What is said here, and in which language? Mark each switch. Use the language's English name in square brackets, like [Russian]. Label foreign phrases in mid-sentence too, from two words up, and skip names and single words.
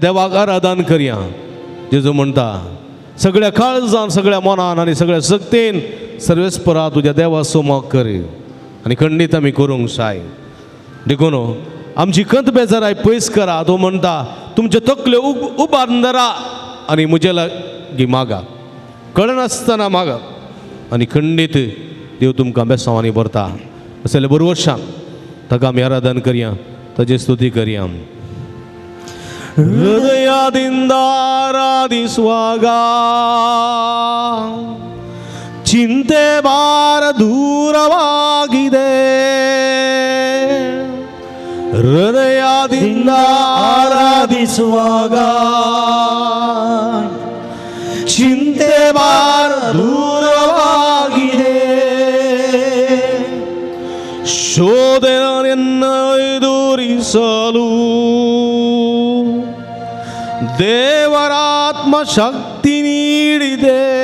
[Konkani] देवाक आराधन करया जेजू म्हणटा सगळ्या काळजान सगळ्या मनान आनी सगळ्या शक्तीन सर्वेस्परा तुज्या देवा सोमाक कर आनी खंडीत आमी करूंक जाय देखून आमची कंत बेजाराय पयस करा तो म्हणटा तुमचे तकले उबारून धरा आनी म्हजे लागीं मागा कळनासतना मागा आनी खंडीत देव तुमकां बेसांवांनी भरता अशें जाल्यार बरोबर वर्षां ताका आमी आराधन करया ताची स्तुती करया [Kannada] ಹೃದಯದಿಂದ ಆರಾಧಿಸುವಾಗ ಚಿಂತೆ ಭಾರ ದೂರವಾಗಿದೆ ಹೃದಯದಿಂದ ಆರಾಧಿಸುವಾಗ ಚಿಂತೆ ಭಾರ ದೂರವಾಗಿದೆ ಶೋಧನೆಯನ್ನು ಎದುರಿಸಲು ದೇವರ ಆತ್ಮ ಶಕ್ತಿ ನೀಡಿದೆ